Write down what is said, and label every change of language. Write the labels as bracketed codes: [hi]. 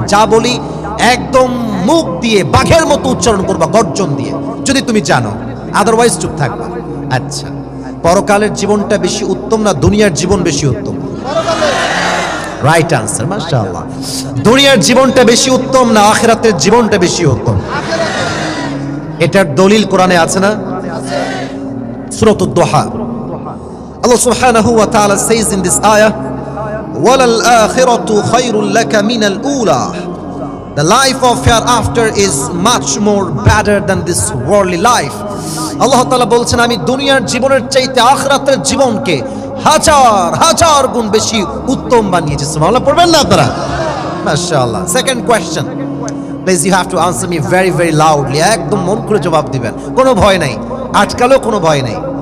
[bn] যা বলি একদম মুখ দিয়ে বাঘের মতো উচ্চারণ করবা, গর্জন দিয়ে, যদি তুমি জানো, আদারওয়াইজ চুপ থাকবা। আচ্ছা, পরকালের জীবনটা বেশি উত্তম না দুনিয়ার জীবন বেশি উত্তম? [en] right answer, [bn] মাশাআল্লাহ। দুনিয়ার জীবনটা বেশি উত্তম না আখিরাতের জীবনটা বেশি উত্তম? এটার দলিল কোরআনে আছে না? [en] সূরাতুদ দুহা, Allah subhanahu wa ta'ala says in this ayah, [ar] وَلَلْ آخِرَةُ خَيْرٌ لَكَ مِنَ الْأُولَى. [en] The life of hereafter is much more better than this worldly life. [bn] আল্লাহ তাআলা বলছেন, আমি দুনিয়ার জীবনের চাইতে আখিরাতের জীবনকে হাজার হাজার গুণ বেশি উত্তম বানিয়েছি। সুবহানাল্লাহ পড়বেন না আপনারা? মাশাআল্লাহ। [en] second question, please you have to answer me very very loudly, [bn] একদম মন খুলে জবাব দিবেন, কোনো ভয় নাই, আজকালও কোনো ভয় নাই।